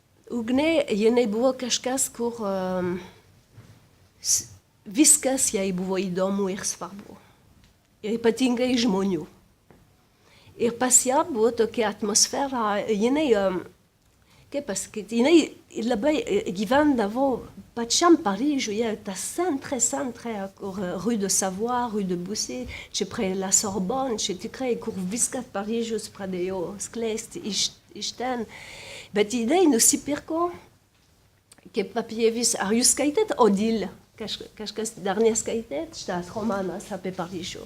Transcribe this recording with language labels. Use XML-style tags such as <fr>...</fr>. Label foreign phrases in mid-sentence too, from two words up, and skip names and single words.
<lt>ugne, jinai buvo kažkas, kur viskas jai buvo įdomu ir svarbu. Ir ypatingai žmonių. Ir pas ją buvo tokia atmosfera, jinai, kaip pasakyti, jinai labai gyvendavo pačiam Paryžiuje, tas centre, kur rue de Savoie, rue de Bussy, čia prie la Sorbonne, čia tikrai, kur viskas Paryžius pradėjo skleisti iš ten. Bet jinai nusipirko, kaip apie vis, ar jūs skaitėt Odile? Kažkas dar neskaitėt, šitas romanas apie Paryžių.</lt>